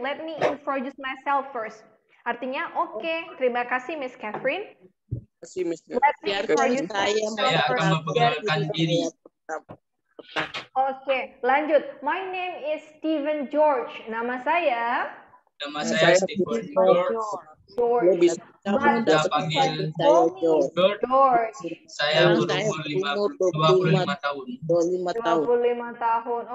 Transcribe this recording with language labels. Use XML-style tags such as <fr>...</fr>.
<en>Let me introduce myself first.</en> <id>Artinya, oke, terima kasih, Miss Catherine. Saya akan memperkenalkan diri. Oke, lanjut.</id> <en>My name is Stephen George.</en> <id>Nama saya Stephen George. Anda panggil George. Saya berumur 25 tahun. 25 tahun.</id>